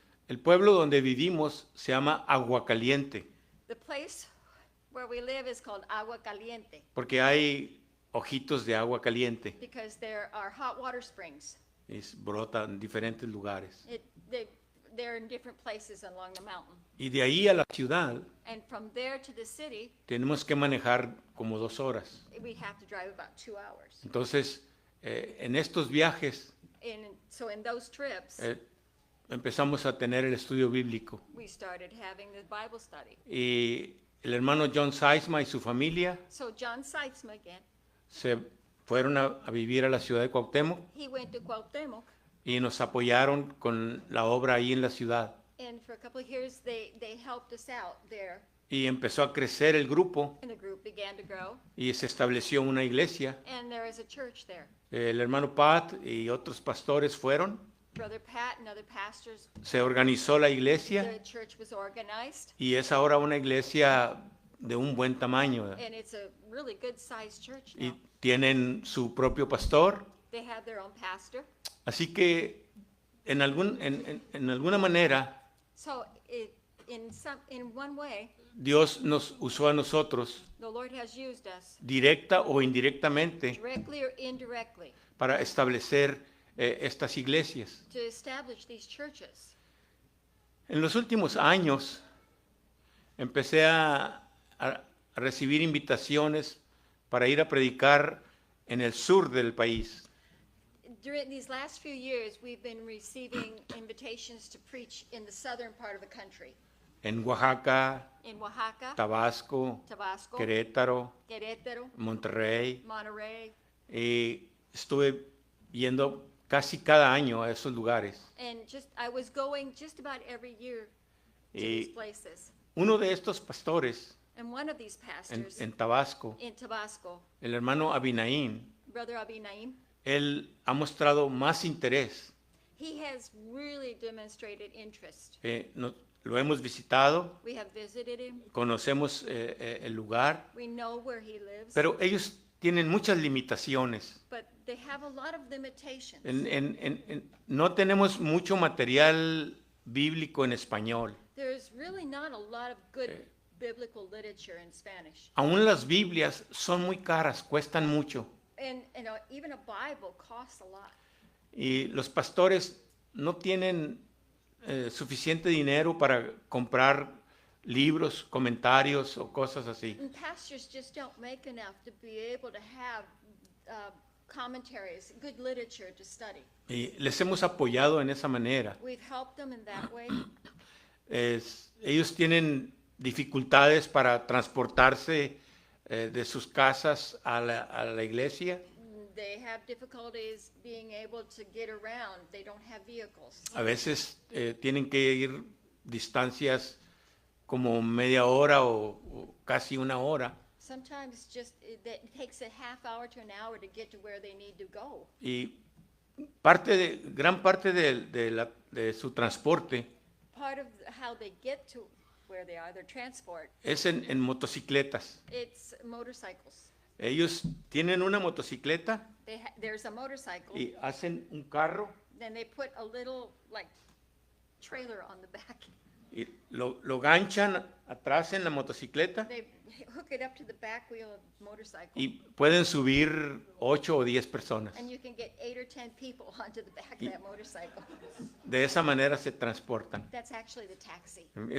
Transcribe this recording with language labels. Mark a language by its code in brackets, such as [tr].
[es] El pueblo donde vivimos se llama Aguacaliente [en] The place where we live is called Agua Caliente [es] porque hay ojitos de agua caliente [en] because there are hot water springs. [es] brota en diferentes lugares. [en] They're in different places along the mountain. [es] Y de ahí a la ciudad [en] And from there to the city, [es] tenemos que manejar como 2 horas. [en] we have to drive about 2 hours. [es] Entonces, en estos viajes [en] So in those trips, [es] empezamos a tener el estudio bíblico. [en] we started having the Bible study. [es] Y el hermano John Seisma y su familia [en] So John Seitzma again, [es] se fueron a vivir a la ciudad de Cuauhtémoc [en] he went to Cuauhtémoc, [es] y nos apoyaron con la obra ahí en la ciudad. [en] and for a couple of years they helped us out there, [es] Y empezó a crecer el grupo [en] and the group began to grow, [es] y se estableció una iglesia. [en] and there is a church there. [es] El hermano Pat y otros pastores fueron, [en] Brother Pat and other pastors, [es] se organizó la [en] the [es] iglesia [en] church was organized, [es] y es ahora una iglesia de un buen tamaño. [en] and it's a really good-sized church [es] Y [en] now. [es] tienen su propio pastor. [en] They have their own pastor. [es] Así que en alguna manera [en] So in one way, [es] Dios nos usó a nosotros, [en] the Lord has used us, [es] directa o indirectamente, [en] directly or indirectly, [es] para establecer estas iglesias. [en] to establish these churches. [es] En los últimos años empecé a recibir invitaciones para ir a predicar en el sur del país. [en] During these last few years, we've been receiving invitations to preach in the southern part of the country, [es] En Oaxaca, [en] in Oaxaca, [es] Tabasco, [en] Tabasco, [es] Querétaro, [en] Querétaro, [es] Monterrey. [en] Monterrey, [es] Y estuve yendo casi cada año a esos lugares. [en] and I was going just about every year to these [es] Y [en] places. [es] uno de estos pastores [en] And one of these pastors [es] en Tabasco, [en] in Tabasco, [es] el hermano Abinaín, [en] Brother Abi Naim, [es] él ha mostrado más interés. [en] he has really demonstrated interest. [es] Lo hemos visitado, [en] We have visited him. [es] conocemos el lugar, [en] We know where he lives. [es] pero ellos tienen muchas limitaciones. [en] But they have a lot of limitations. [es] No tenemos mucho material bíblico en español. [en] There's really not a lot of good biblical literature in Spanish. [es] Aún las Biblias son muy caras, cuestan mucho. [en] And even a Bible costs a lot. [es] Y los pastores no tienen suficiente dinero para comprar libros, comentarios o cosas así. [en] And pastors just don't make enough to be able to have commentaries, good literature to study. [es] Y les hemos apoyado en esa manera. [en] We've helped them in that way. [es] Ellos tienen dificultades para transportarse de sus casas a la iglesia. [en] They have difficulties being able to get around. They don't have vehicles. [es] A veces tienen que ir distancias como media hora o casi una hora. [en] Sometimes it takes a half hour to an hour to get to where they need to go. [es] Y gran parte de su transporte [en] Part of how they get to where they are, their transport, [es] es en motocicletas. [en] it's motorcycles. [es] Ellos tienen una motocicleta [en] There's a motorcycle, [es] y hacen un carro [en] then they put a little like trailer on the back. [es] y lo ganchan atrás en la motocicleta [en] They hook it up to the back wheel of the motorcycle, [es] y pueden subir 8 o 10 personas. [en] and you can get 8 or 10 people onto the back of that motorcycle. [es] De esa manera se transportan. [en] That's actually the taxi.